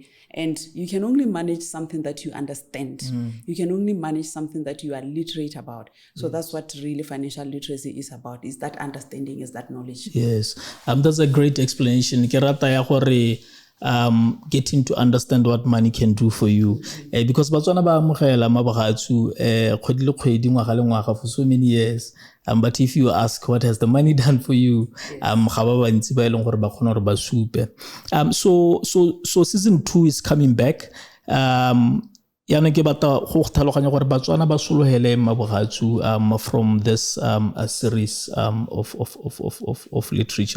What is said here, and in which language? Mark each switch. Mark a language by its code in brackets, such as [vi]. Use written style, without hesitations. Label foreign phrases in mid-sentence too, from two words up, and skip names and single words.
[en] And you can only manage something that you understand. You can only manage something that you are literate about. So that's what really financial literacy is about, is that understanding, is that knowledge. Yes, that's a great explanation. Getting to understand what money can do for you, because Botswana [tn] ba amogela mabagatsu [en] for so many years, but if you ask what has the money done for you, so season 2 is coming back. From this series of literature.